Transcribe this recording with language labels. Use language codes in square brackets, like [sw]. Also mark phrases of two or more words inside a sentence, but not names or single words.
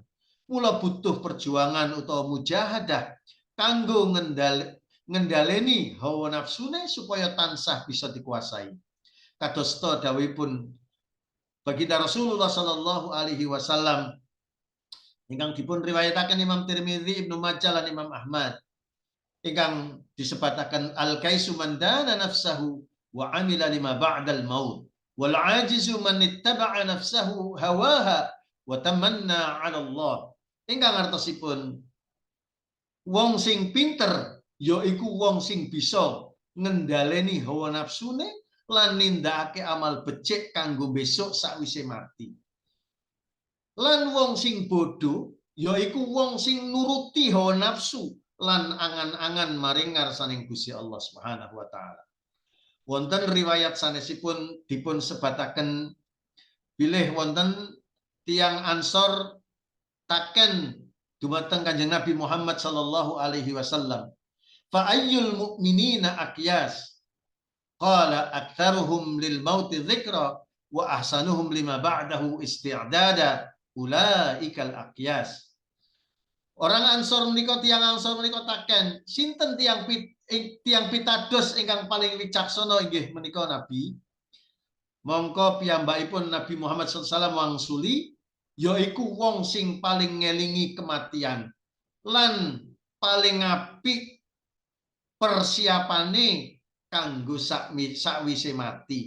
[jv] Mula butuh perjuangan utawa mujahadah kanggo ngendhaleni hawa nafsune supaya tansah bisa dikuasai. Kadosta dawuhipun baginda Rasulullah [ar] صلى الله عليه وسلم [jv] ingkang dipun riwayataken Imam Tirmidzi, Ibnu Majah lan Imam Ahmad ingkang disebataken [ar] الكيس من دان نفسه وعمل لما بعد الموت والعاجز من أتبع نفسه هواها وتمنى على الله. [jv] Ingkang artosipun wong sing pinter yaiku wong sing bisa ngendhaleni hawa nafsune lan nindakake amal becik kanggo besok sakwise mati. Lan wong sing bodoh yaiku wong sing nuruti hawa nafsu lan angan-angan maring ngarsaning Gusti Allah [ar] سبحانه وتعالى. [jv] Wonten riwayat sanesipun dipun sebataken bilih wonten tiang Ansor taken dumateng Kanjeng Nabi Muhammad [ar] صلى الله عليه وسلم. فأي المؤمنين أكيس? قال أكثرهم للموت ذكرا وأحسنهم لما بعده استعدادا أولئك الأكياس. [jv] Orang Ansor menika tiang Ansor menika taken sinten tiang pitados ingkang paling wicaksana inggih menika Nabi. Mongko piyambakipun Nabi Muhammad [ar] صلى الله عليه وسلم [jv] wangsuli yaiku wong sing paling ngelingi kematian lan paling apik persiapane kanggo sakwise mati.